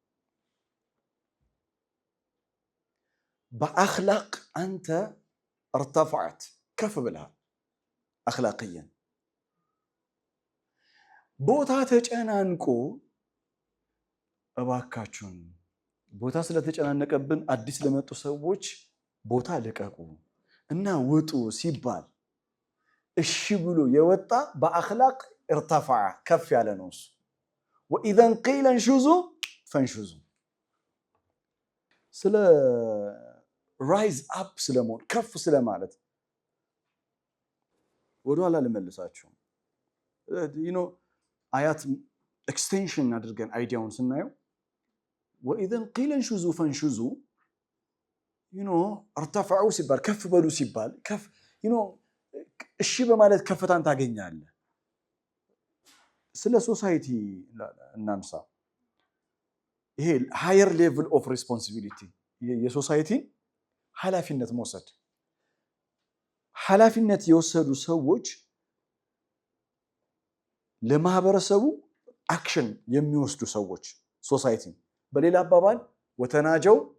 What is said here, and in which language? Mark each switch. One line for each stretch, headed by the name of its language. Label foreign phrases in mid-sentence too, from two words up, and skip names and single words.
Amharic: በአኽላቅ አንተ ارتفعت ከፍ ብለሃል አኽላቅየን። ቦታ ተጨናንቆ እባካችሁን ቦታ ስለተጨናነቀብን አዲስ ለመጡ ሰዎች ቦታ ልቀቁ እና ውጡ ሲባል እሺ ብሎ የወጣ በአኽላቅ ارتفع ከፍ ያለ ነው እሱ።
Arabic: وإذا قيل انشزوا فانشزوا
Amharic: ስለ
English: rise up
Amharic: ስለመሆን ከፍ ስለማለት ወደኋላ ልመልሳችሁ። አያት ኤክስቴንሽን አድርገን አይዲያውን ስናየው
Arabic: وإذا قيل انشزوا فانشزوا ارتفعوا
Amharic: ሲባል ከፍ በሉ ሲባል ከፍ እሺ በማለት ከፍታን ታገኛለህ። ስለ ሶሳይቲ እናንሳ። ይሄ
English: higher level of responsibility
Amharic: የሶሳይቲ ኃላፊነት መውሰድ። ኃላፊነት የወሰዱ ሰዎች ለማህበረሰቡ አክሽን የሚወስዱ ሰዎች ሶሳይቲ በሌላ አባባል ወተናጀው